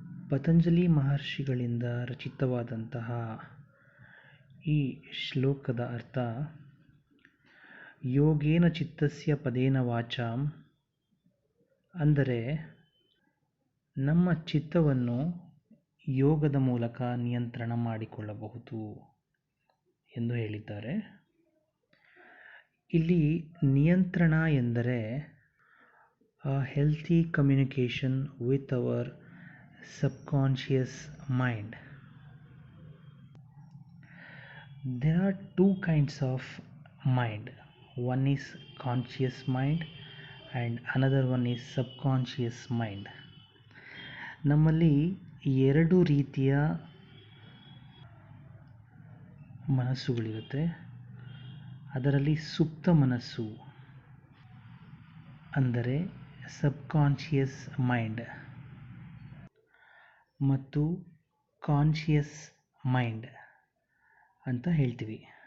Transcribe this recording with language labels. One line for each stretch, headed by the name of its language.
Kannada: ಪತಂಜಲಿ ಮಹರ್ಷಿಗಳಿಂದ ರಚಿತವಾದಂತಹ ಈ ಶ್ಲೋಕದ ಅರ್ಥ,
Sanskrit: ಯೋಗೇನ ಚಿತ್ತಸ್ಯ ಪದೇನ ವಾಚಾಂ
Kannada: ಅಂದರೆ ನಮ್ಮ ಚಿತ್ತವನ್ನು ಯೋಗದ ಮೂಲಕ ನಿಯಂತ್ರಣ ಮಾಡಿಕೊಳ್ಳಬಹುದು ಎಂದು ಹೇಳಿದ್ದಾರೆ. ಇಲ್ಲಿ ನಿಯಂತ್ರಣ ಎಂದರೆ
English: Healthy communication with our subconscious mind. There are two kinds of mind. One is conscious mind and another one is subconscious mind.
Kannada: ನಮ್ಮಲ್ಲಿ ಎರಡು ರೀತಿಯ ಮನಸ್ಸುಗಳಿರುತ್ತೆ. ಅದರಲ್ಲಿ ಸುಪ್ತ ಮನಸ್ಸು ಅಂದರೆ ಸಬ್ಕಾನ್ಷಿಯಸ್ ಮೈಂಡ್ ಮತ್ತು ಕಾನ್ಷಿಯಸ್ ಮೈಂಡ್ ಅಂತ ಹೇಳ್ತೀವಿ.